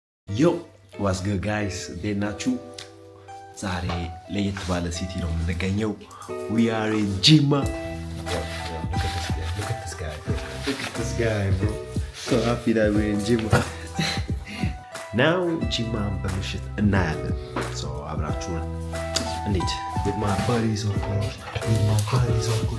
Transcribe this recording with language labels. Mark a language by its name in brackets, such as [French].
[English] Yo, what's good, guys? [Amharic] እንዴት ናችሁ? ዛሬ ለየት ባለ ሲቲ ነው የምንገኘው. [English] We are in Jimma. Look at this guy. Look at this guy, bro. So happy that we're in Jimma. [Amharic] Now Jimma በምሽት እናያለን. [English] So [Amharic] አብራችሁን እንሂድ. [English] With my buddies, of course. With my buddies, of course.